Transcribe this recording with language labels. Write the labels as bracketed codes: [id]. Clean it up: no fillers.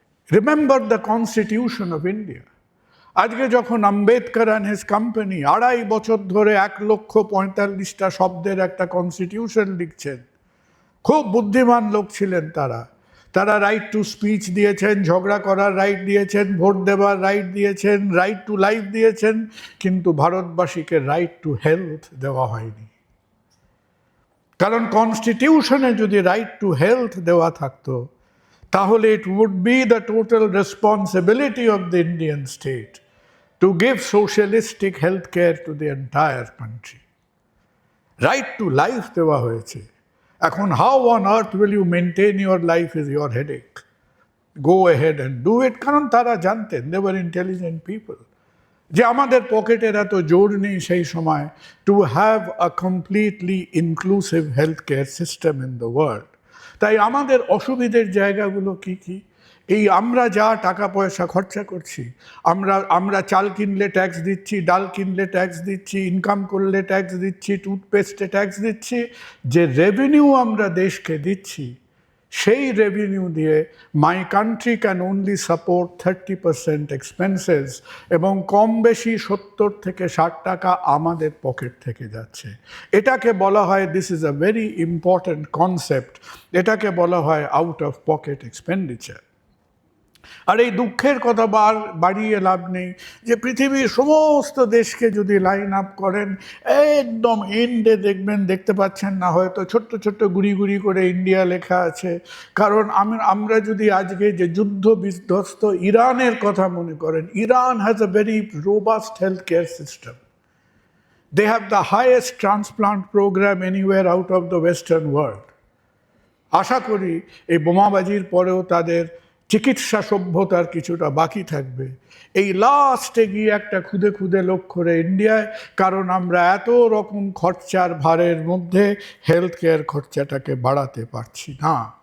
[en] Remember the constitution of India. [bn] আজকে যখন Ambedkar and his company 2.5 বছর ধরে 1,45,000টা শব্দের একটা কনস্টিটিউশন লিখছেন, খুব বুদ্ধিমান লোক ছিলেন তারা রাইট টু স্পিচ দিয়েছেন, ঝগড়া করার রাইট দিয়েছেন, ভোট দেওয়ার রাইট দিয়েছেন, রাইট টু লাইফ দিয়েছেন, কিন্তু ভারতবাসীকে রাইট টু হেলথ দেওয়া হয়নি। কারণ কনস্টিটিউশনে যদি রাইট টু হেলথ দেওয়া থাকতো, তাহলে [en] it would be the total responsibility of the Indian state to give socialistic health care to the entire country. Right to life [bn] দেওয়া হয়েছে। এখন [en] how on earth will you maintain your life is your headache. Go ahead and do it, [bn] কারণ তারা জানতেন, [en] they were intelligent people, [bn] যে আমাদের পকেটের এত জোর নেই সেই সময় [en] to have a completely inclusive healthcare system in the world. [bn] তাই আমাদের অসুবিধের জায়গাগুলো কি কি? এই আমরা যা টাকা পয়সা খরচা করছি, আমরা চাল কিনলে ট্যাক্স দিচ্ছি, ডাল কিনলে ট্যাক্স দিচ্ছি, ইনকাম করলে ট্যাক্স দিচ্ছি, টুথপেস্টে ট্যাক্স দিচ্ছি, যে রেভিনিউ আমরা দেশকে দিচ্ছি সেই রেভিনিউ দিয়ে [en] my country can only support 30% expenses, [bn] এবং কম বেশি 70 থেকে 60 টাকা আমাদের পকেট থেকে যাচ্ছে। এটাকে বলা হয়, [en] this is a very important concept, [bn] এটাকে বলা হয় আউট অফ পকেট এক্সপেন্ডিচার। আর এই দুঃখের কথা বাড়িয়ে লাভ নেই যে পৃথিবীর সমস্ত দেশকে যদি লাইন আপ করেন, একদম এন্ডে দেখতে পাচ্ছেন না হয়তো ছোট্ট ছোট্ট গুড়ি গুড়ি করে ইন্ডিয়া লেখা আছে। কারণ আমরা যদি আজকে যে যুদ্ধ বিধ্বস্ত ইরানের কথা মনে করেন, [en] Iran has a very robust health care system. They have the highest transplant program anywhere out of the Western world. [bn] আশা করি এই বোমাবাজির পরেও তাদের চিকিৎসা সভ্যতার কিছুটা বাকি থাকবে। এই লাস্টে গিয়ে একটা খুদে খুদে লোক করে ইন্ডিয়ায়, কারণ আমরা এত রকম খরচার ভারের মধ্যে হেলথ কেয়ার খরচাটাকে বাড়াতে পারছি না।